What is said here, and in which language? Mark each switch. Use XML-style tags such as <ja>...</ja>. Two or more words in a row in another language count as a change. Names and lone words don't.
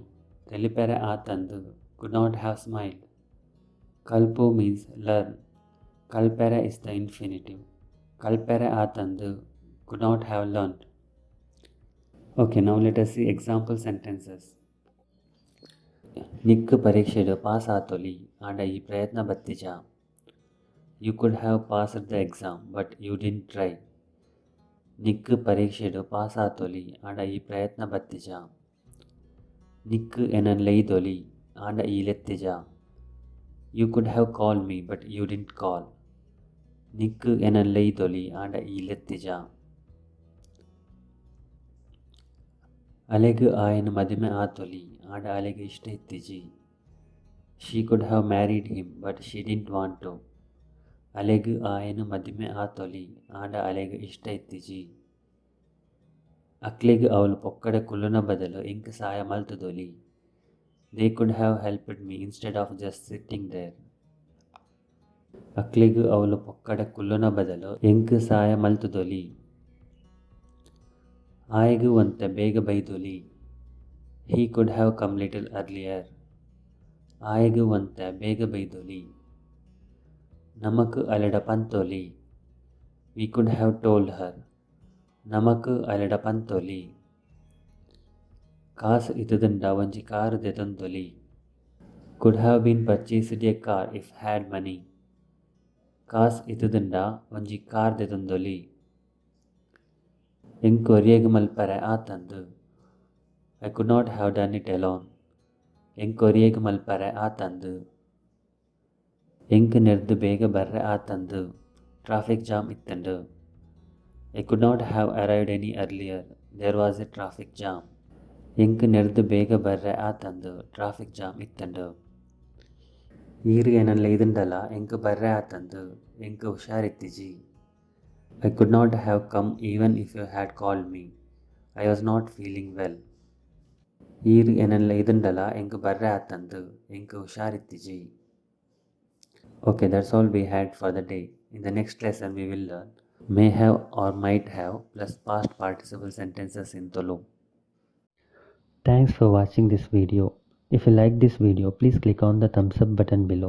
<tcy>Telipere atandu</tcy> <en>could not have smiled. Kalpu means learn. Kalpere is the infinitive.</en> <tcy>Kalpere atandu</tcy> <en>could not have learned. Okay, now let us see example sentences.</en> <tcy>Nikku ಪರೀಕ್ಷೆಡು ಪಾಸ್ ಆತೊಲಿ ಆಂಡ ಈ ಪ್ರಯತ್ನ ಬತ್ತಿಜ.</tcy> <en>You could have passed the exam but you didn't try.</en> <tcy>ನಿಕ್ಕು ಪರೀಕ್ಷೆಡು ಪಾಸ್ ಆತೊಲಿ ಆಂಡ ಈ ಪ್ರಯತ್ನ ಬತ್ತಿಜ. ನಿಕ್ಕು ಎನನ್ ಲೈದೊಲಿ ಆಂಡ ಈ ಲೆತ್ತಿಜ.</tcy> <en>You could have called me but you didn't call.</en> <tcy>ನಿಕ್ಕು ಎನನ್ ಲೈದೊಲಿ ಆಂಡ ಈ ಲೆತ್ತಿಜ. ಅಲೆಗು ಆಯನ ಮದುವೆ ಆತೊಲಿ ಆಂಡ ಅಲೆಗೆ ಇಷ್ಟ ಇತ್ತಿಜಿ.</tcy> <en>She could have married him but she didn't want to.</en> <tcy>ಅಲೆಗು ಆಯನ ಮದುವೆ ಆತೊಲಿ ಆಂಡ ಅಲೆಗೆ ಇಷ್ಟ ಇತ್ತಿಜಿ. ಅಕ್ಲೆಗು ಅವಳು ಪೊಕ್ಕಡ ಕುಲ್ಲುನ ಬದಲು ಎಂಕ್ ಸಹಾಯ ಮಲ್ತುದೊಲಿ.</tcy> <en>They could have helped me instead of just sitting there.</en> <tcy>ಅಕ್ಲೆಗು ಅವಳು ಪೊಕ್ಕಡ ಕುಲ್ಲುನ ಬದಲು ಎಂಕ್ ಸಹಾಯ ಮಲ್ತುದೊಲಿ. ಆಯಗು ಒಂತೆ ಬೇಗ ಬೈದೊಲಿ.</tcy> <en>He could have come little earlier.</en> <tcy>ಆಯಗು ಒಂತೆ ಬೇಗ ಬೈದೊಲಿ. ನಮಕು ಅಲೆಡ ಪಂತೊಲಿ.</tcy> <en>We could have told her.</en> <tcy>ನಮಕು ಅಲೆಡ ಪಂತೊಲಿ. ಕಾಸು ಇತುದಂಡ ಒಂಜಿ ಕಾರು ದೆತೊಂದೊಲಿ.</tcy> <en>Could have been purchased a car if had money.</en> <tcy>ಕಾಸು ಇತುದಂಡ ಒಂಜಿ ಕಾರ್ ದೆತೊಂದೊಲಿ. ಎಂಕ್ ಒರಿಯೆಗ್ ಮಲ್ಪರೆ ಆತಂದು.</tcy> <en>I could not have done it alone.</en> <tcy>ಎಂಕ್ ಒರಿಯೆಗ್ ಮಲ್ಪರೆ ಆತಂದು. ಎಂಕ್ ನೆರ್ದು ಬೇಗ ಬರ್ರೆ ಆತಂದು.</tcy> <en>traffic jam</en> <tcy>ಇತ್ತಂಡು.</tcy> <en>I could not have arrived any earlier. There was a traffic jam.</en> <tcy>ಎಂಕ್ ನೆರ್ದು ಬೇಗ ಬರ್ರೆ ಆತಂದು.</tcy> <en>traffic jam</en> <tcy>ಇತ್ತಂಡು. ಈರು ಏನಲ್ಲ ಇದಂಡಲ್ಲ ಎಂಕ್ ಬರ್ರೆ ಆತಂದು. ಎಂಕ್ ಹುಷಾರಿತ್ತಿಜಿ.</tcy> <en>I could not have come even if you had called me. I was not feeling well.</en> <tcy>ಈರು ಏನಲ್ಲ ಇದಂಡಲ್ಲ ಎಂಕ್ ಬರ್ರೆ ಆತಂದು. ಎಂಕ್ ಹುಷಾರಿತ್ತಿಜಿ.</tcy> <en>Okay, that's all we had for the day. In the next lesson we will learn may have or might have plus past participle sentences in Tulu. Thanks for watching this video. If you like this video, please click on the thumbs up button below.</en>